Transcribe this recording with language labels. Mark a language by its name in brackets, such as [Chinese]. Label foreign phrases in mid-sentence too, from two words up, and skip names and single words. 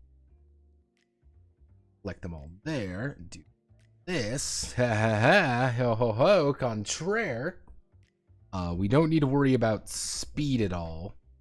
[English] select them all there, do this, ha ha ha, ho ho ho, contraire. We don't need to worry about speed at all.